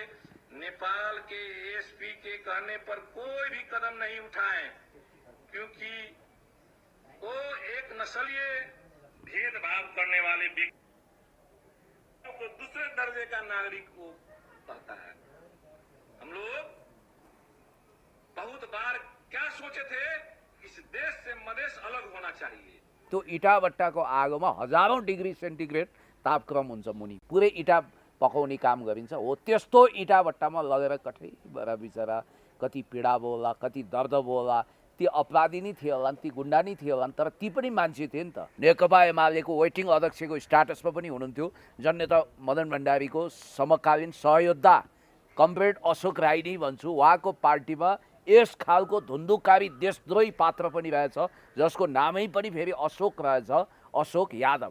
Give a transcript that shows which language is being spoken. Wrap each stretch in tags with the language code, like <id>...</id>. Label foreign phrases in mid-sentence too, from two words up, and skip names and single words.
<hi>नेपाल के एसपी के कहने पर कोई भी कदम नहीं उठाएं, क्योंकि वो एक नस्लीय भेदभाव करने वाले व्यक्ति को दूसरे दर्जे का नागरिक को कहता है। हम लोग बहुत बार क्या सोचे थे, इस देश से मधेश अलग होना चाहिए।</hi> <ne>त्यो इँटाभट्टाको आगोमा हजारौं डिग्री सेन्टिग्रेड तापक्रम हुन्छ मुनि, पुरै इँटा पकाउने काम गरिन्छ। हो त्यस्तो इँटाभट्टामा लगेर कठै बरा बिचरा कति पीडा बोला, कति दर्द बोला, ती अपराधी नै थिए होला, ती गुन्डा नै थिए होला, तर ती पनि मान्छे थिए नि त। नेकपा एमालेको वेटिङ अध्यक्षको स्ट्याटसमा पनि हुनुहुन्थ्यो जननेता मदन भण्डारीको समकालीन सहयोद्धा कमरेड अशोक राई नै भन्छु। उहाँको पार्टीमा यस खालको धुन्धुकारी देशद्रोही पात्र पनि रहेछ, जसको नामै पनि फेरि अशोक रहेछ, अशोक यादव।</ne>